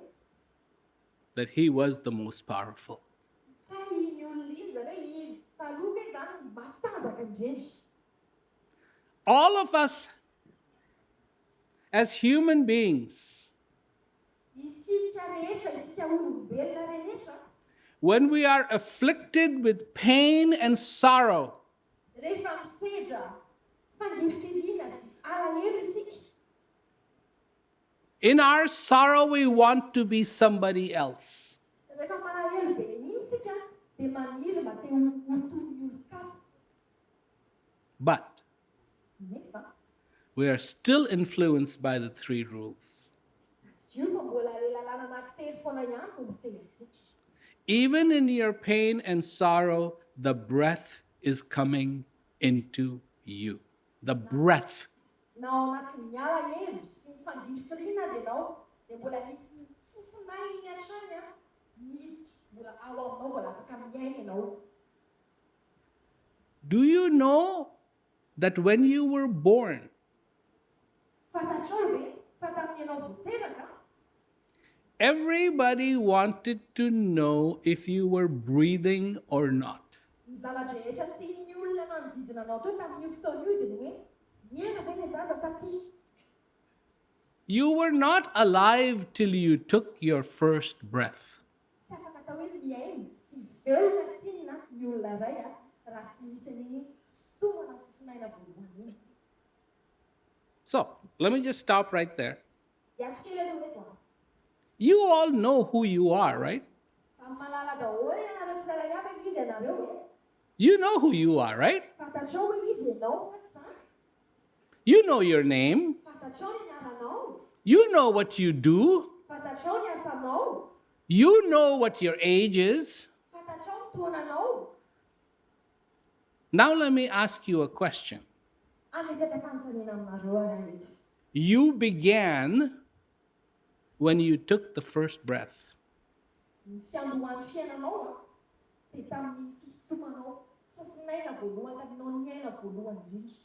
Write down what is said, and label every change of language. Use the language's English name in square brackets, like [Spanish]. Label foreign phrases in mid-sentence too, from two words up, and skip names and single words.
[English] that he was the most powerful. [Malagasy] ka iny olona iny zany hoe izy taloha hoe izany matanjaka indrindra. [English] All of us as human beings, [Malagasy] Isika rehetra, isika olombelona rehetra, [English] when we are afflicted with pain and sorrow, [Malagasy] rehefa misedra fangirifirina sy alahelo isika. [English] in our sorrow we want to be somebody else. [Malagasy] Rehefa malahelo be iny isika dia maniry mba te ho toy ny olon-kafa. [English] But [Malagasy] Nefa [English] we are still influenced by the three rules. [Malagasy] tsy io fa mbola le lalàna anankitelo foana ihany no mifehintsika. [English] Even in your pain and sorrow, the breath is coming into you. The breath. [Malagasy] Na ao anatin'ny alahelo sy ny fangirifirina azy ianao dia mbola misy fofonainy hatrany a miditra mbola ao aminao mbola afaka miaina ianao. [English] Do you know that when you were born, [Malagasy] Fantatrao ve fa tamin'ny ianao vao teraka [English] everybody wanted to know if you were breathing or not? [Malagasy] ny zavatra rehetra tian'ny olona manodidina anao teo tamin'io fotoana io dia ny hoe miaina ve ilay zaza sa tsy? [English] You were not alive till you took your first breath. [Malagasy] Tsy afaka atao hoe miaina sy velona tsinona ny olona iray a raha tsy misy an'iny fotoana fofonaina voalohany iny. [English] So, let me just stop right there. [Malagasy] Hiatro kely aloha eto a. [English] You all know who you are, right? [Malagasy] Samy malala daholo ianareo tsirairay avy izy ianareo e. [English] You know who you are, right? [Malagasy] Fantatrao hoe izy ianao sa tsy izany? [English] You know your name. [Malagasy] Fantatrao ny anaranao. [English] You know what you do. [Malagasy] Fantatrao ny asanao. [English] You know what your age is. [Malagasy] Fantatrao ny taonanao. [English] Now let me ask you a question. [Malagasy] Ametratra fanontaniana aminareo ara eto. [English] You began when you took the first breath. [Malagasy] Ny fiandohan'ny fiainanao a dia tamin'ny fisomanao fofonaina voalohany taminao niaina voalohany indrindra.